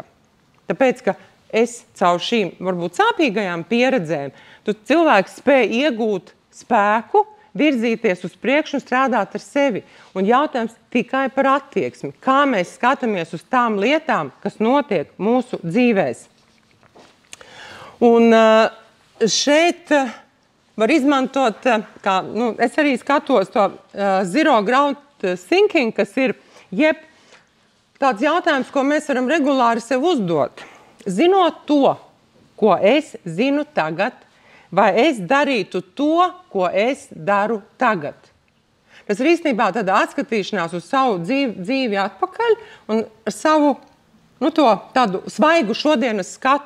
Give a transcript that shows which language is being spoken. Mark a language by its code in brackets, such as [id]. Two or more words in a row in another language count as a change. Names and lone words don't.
[lv] Tāpēc, ka es caur šīm, varbūt sāpīgajām pieredzēm, cilvēks spēja iegūt spēku, virzīties uz priekšu un strādāt ar sevi. Un jautājums tikai par attieksmi. Kā mēs skatāmies uz tām lietām, kas notiek mūsu dzīvēs. Un šeit var izmantot, es arī skatos to [en] zero ground thinking, [lv] kas ir tāds jautājums, ko mēs varam regulāri sev uzdot. Zinot to, ko es zinu tagad, vai es darītu to, ko es daru tagad. Tas ir īstenībā tāda atskatīšanās uz savu dzīvi atpakaļ un ar savu tādu svaigu šodienas skatu.